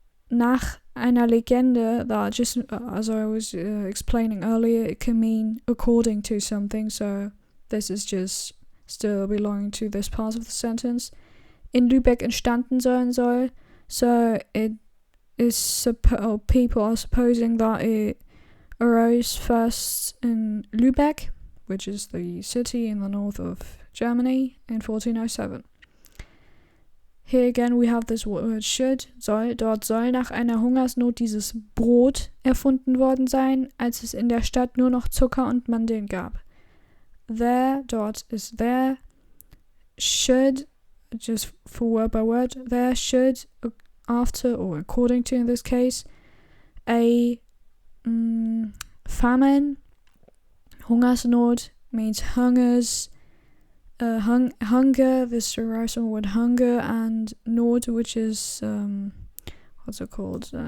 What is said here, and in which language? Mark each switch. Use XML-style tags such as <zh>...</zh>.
<de>nach einer Legende,</de> <en>that just, as I was explaining earlier, it can mean according to something, so this is just still belonging to this part of the sentence,</en> <de>in Lübeck entstanden sein soll,</de> <en>so it is, people are supposing that it arose first in Lübeck, which is the city in the north of Germany, in 1407. Here again we have this word should, soll.</en> <de>Dort soll nach einer Hungersnot dieses Brot erfunden worden sein, als es in der Stadt nur noch Zucker und Mandeln gab.</de> <en>There, dort is there. Should, just for word by word, there should, after or according to in this case, a famine. Hungersnot means hungers. Hunger, this derives from the word hunger, and Not, which is, what's it called?</en>